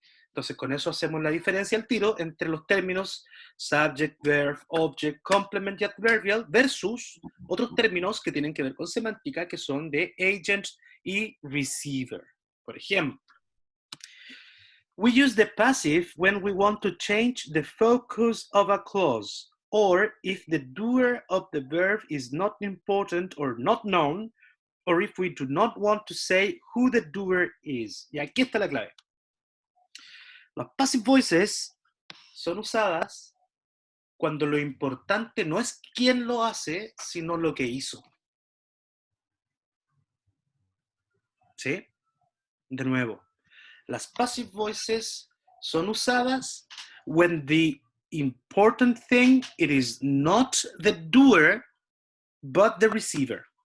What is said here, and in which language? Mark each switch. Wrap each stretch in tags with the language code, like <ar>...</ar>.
<es>Entonces, con eso hacemos la diferencia al tiro entre los términos subject, verb, object, complement y adverbial versus otros términos que tienen que ver con semántica, que son de agent y receiver. Por ejemplo,</es> <en>we use the passive when we want to change the focus of a clause, or if the doer of the verb is not important or not known, or if we do not want to say who the doer is.</en> <es>Y aquí está la clave. Las passive voices son usadas cuando lo importante no es quién lo hace, sino lo que hizo. ¿Sí? De nuevo, las passive voices son usadas</es> <en>when the important thing, it is not the doer, but the receiver.</en>